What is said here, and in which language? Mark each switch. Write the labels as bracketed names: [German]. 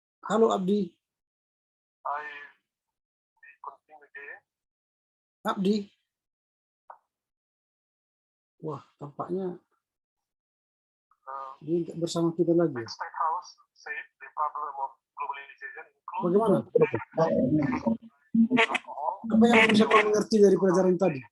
[Indonesian] Halo Abdi. [English] I will continue again. [Indonesian] Abdi. Wah, tampaknya dia tidak bersama kita lagi. [English] State House said the problem of globalization includes [Indonesian] Bagaimana? Apa yang bisa kau mengerti dari pelajaran tadi?